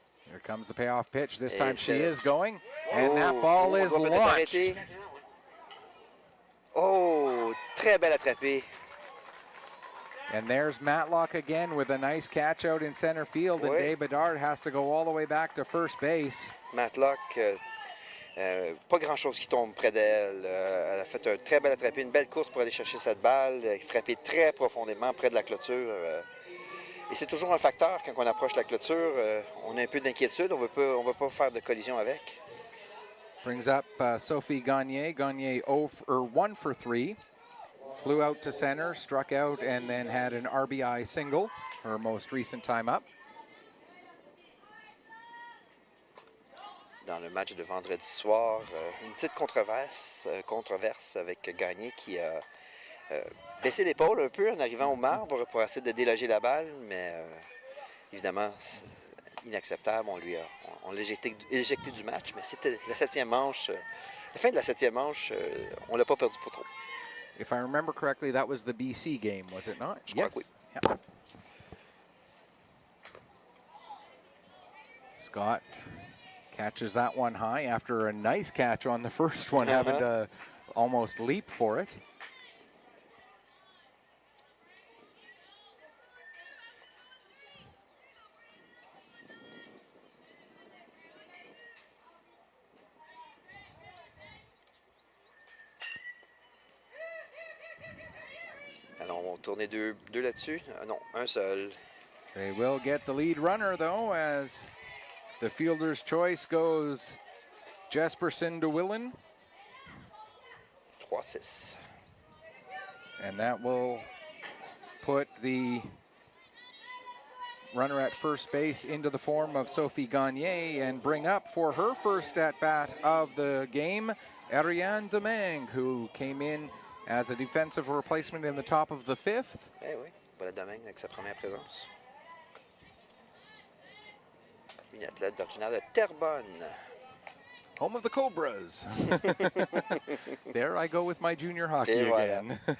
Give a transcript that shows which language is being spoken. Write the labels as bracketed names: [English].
[English] Here comes the payoff pitch. This time she is going, and that ball is launched. [French] Oh, très belle attrapée. [English] And there's Matlock again with a nice catch out in center field, and Dave Bedard has to go all the way back to first base. [French] Matlock, pas grand-chose qui tombe près d'elle. Elle a fait un très belle attrapée, une belle course pour aller chercher cette balle, frappée très profondément près de la clôture. Et c'est toujours un facteur quand on approche la clôture. On a un peu d'inquiétude, on veut pas faire de collision avec. [English] Brings up Sophie Gagné. Gagné 1 for 3. Flew out to center, struck out, and then had an RBI single, her most recent time up. [French] Dans le match de vendredi soir, une petite controverse avec Gagné qui a baissé l'épaule un peu en arrivant au marbre pour essayer de déloger la balle, mais évidemment, c'est inacceptable. On l'a éjecté du match, mais c'était la 7e manche. La fin de la 7e manche, on l'a pas perdu pour trop. [English] If I remember correctly, that was the BC game, was it not? [French] Je crois que oui. [English] Yeah. Scott catches that one high after a nice catch on the first one, having to almost leap for it. [French] Alors, on va tourner deux là-dessus. Non, un seul. [English] They will get the lead runner, though, as the fielder's choice goes Jesperson to Willen. 3-6. And that will put the runner at first base into the form of Sophie Gagné and bring up for her first at-bat of the game, Ariane Domingue, who came in as a defensive replacement in the top of the 5th. [French] Eh oui, voilà Domingue avec sa première présence. Une athlète originaire de Terrebonne. [English] Home of the Cobras. There I go with my junior hockey again.